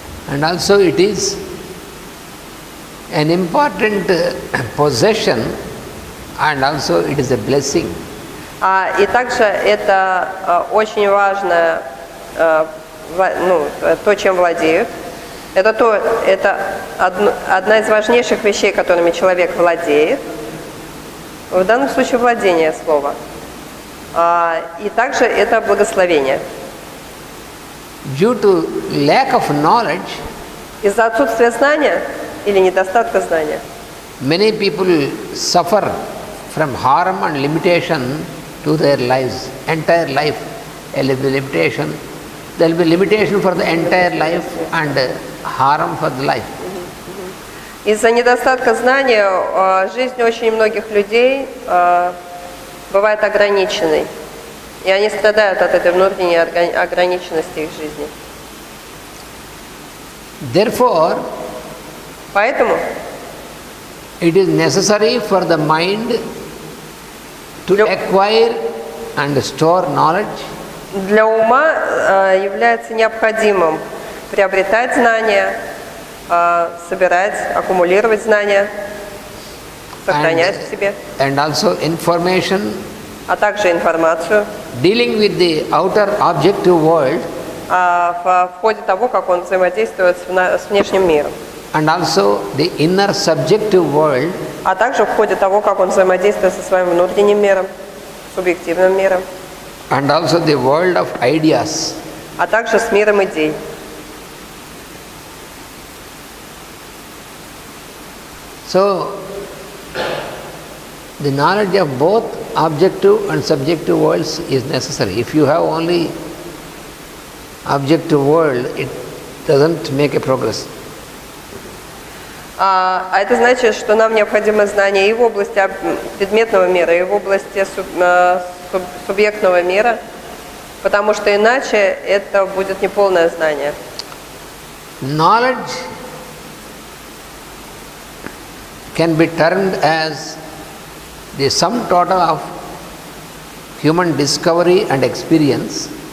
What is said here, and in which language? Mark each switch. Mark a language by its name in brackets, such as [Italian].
[English] And also it is an important possession, and also it is a blessing. [Russian] И также это очень важное, то, чем владеют. Это одна из важнейших вещей, которыми человек владеет. В данном случае владение слова. И также это благословение. [English] Due to lack of knowledge, [Russian] из-за отсутствия знания или недостатка знания, [English] many people suffer from harm and limitation to their lives, entire life. There will be limitation. There will be limitation for the entire life and harm for the life. [Russian] Из-за недостатка знания жизнь очень многих людей бывает ограниченной, и они страдают от этой внутренней ограниченности их жизни. [English] Therefore, [Russian] поэтому [English] it is necessary for the mind to acquire and store knowledge. [Russian] Для ума является необходимым приобретать знания, собирать, аккумулировать знания, сохранять в себе. [English] And also information. [Russian] А также информацию. [English] Dealing with the outer objective world. [Russian] В ходе того, как он взаимодействует с внешним миром. [English] And also the inner subjective world. [Russian] А также в ходе того, как он взаимодействует со своим внутренним миром, субъективным миром. [English] And also the world of ideas. [Russian] А также с миром идей. [English] So, the knowledge of both objective and subjective worlds is necessary. If you have only objective world, it doesn't make a progress. [Russian] А это значит, что нам необходимо знание и в области предметного мира, и в области субъектного мира, потому что иначе это будет неполное знание. [English] Knowledge can be termed as the sum total of human discovery and experience.